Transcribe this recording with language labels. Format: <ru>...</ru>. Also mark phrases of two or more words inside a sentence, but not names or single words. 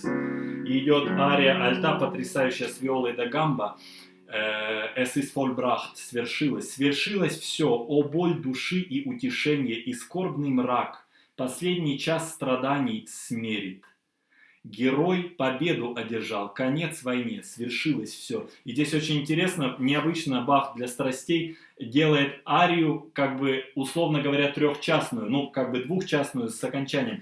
<ru>И идет ария альта, потрясающая с виолой да гамба.</ru> <de>«Es ist vollbracht»,</de> <ru>свершилось. Свершилось все, о боль души и утешение, и скорбный мрак. Последний час страданий смерит. Герой победу одержал, конец войне, свершилось все. И здесь очень интересно, необычно Бах для страстей делает арию, как бы, условно говоря, трехчастную, ну, как бы двухчастную с окончанием.</ru>